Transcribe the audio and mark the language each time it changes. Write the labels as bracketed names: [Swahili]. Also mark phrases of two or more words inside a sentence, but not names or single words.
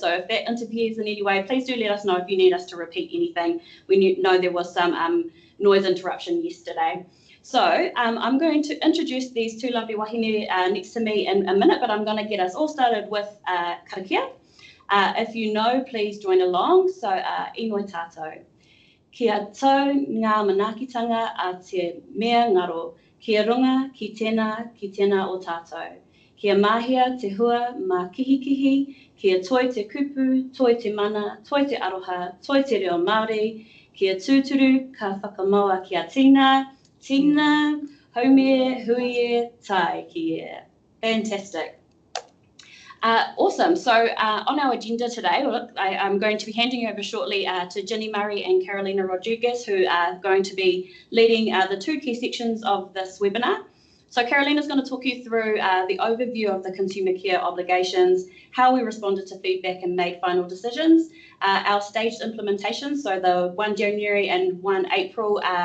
[English] So if that interferes in any way, please do let us know if you need us to repeat anything. We know there was some noise interruption yesterday. So I'm going to introduce these two lovely wahine next to me in a minute, but I'm going to get us all started with karakia. If you know, please join along. [Māori] So inoi tātou. Kia tau ngā manakitanga a te mea ngaro, kia runga ki tēnā o tātou. Kia mahia te hua mā kihikihi, kia toi te kupu, toi te mana, toi te aroha, toi te reo Māori, kia tūturu ka whakamaua kia Tina, Homie, Huie, Tai, Kia. [English] Fantastic. Awesome. So on our agenda today, I'm going to be handing over shortly to Ginny Murray and Carolina Rodriguez, who are going to be leading the two key sections of this webinar. So Carolina's going to talk you through the overview of the consumer care obligations, how we responded to feedback and made final decisions, our staged implementation, so the 1 January and 1 April